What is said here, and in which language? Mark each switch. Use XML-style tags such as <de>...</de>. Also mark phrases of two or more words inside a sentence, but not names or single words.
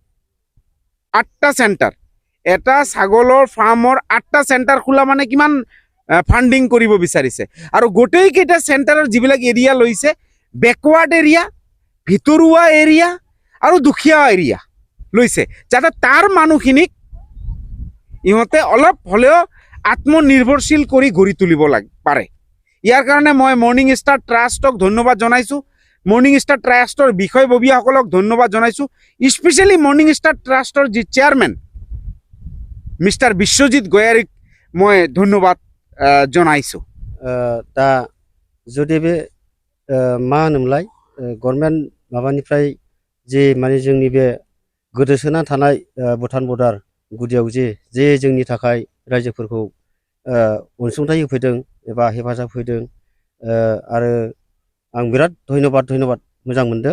<as>8টা চেণ্টাৰ, এটা ছাগলৰ ফাৰ্মৰ 8টা চেণ্টাৰ খোলা মানে কিমান ফাণ্ডিং কৰিব বিচাৰিছে আৰু গোটেইকেইটা চেণ্টাৰৰ যিবিলাক এৰিয়া লৈছে</as> <en>backward area,</en> <as>ভিতৰুৱা এৰিয়া আৰু দুখীয়া এৰিয়া লৈছে, যাতে তাৰ মানুহখিনিক ইহঁতে অলপ হ'লেও আত্মনিৰ্ভৰশীল কৰি গঢ়ি তুলিব পাৰে। ইয়াৰ কাৰণে মই মৰ্নিং ষ্টাৰ ট্ৰাষ্টক ধন্যবাদ জনাইছোঁ, মৰ্নিং ষ্টাৰ ট্ৰাষ্টৰ বিষয়ববীয়াসকলক ধন্যবাদ জনাইছোঁ, স্পেচিয়েলি মৰ্নিং ষ্টাৰ ট্ৰাষ্টৰ যি চেয়াৰমেন মিষ্টাৰ বিশ্বজিৎ গয়াৰীক মই ধন্যবাদ জনাইছোঁ।</as> <brx>दा जुदि बे मा होनोमोनलाय गभर्नमेन्ट माबानिफ्राय जे माने जोंनि बे गोदोसोना थानाय भुटान बर्डार गुदियाव जे जोंनि थाखाय रायजोफोरखौ अनसुंथाइ होफैदों एबा हेफाजाब होदों आरो आं बिराद धन्यबाद मोजां मोनदों।</brx>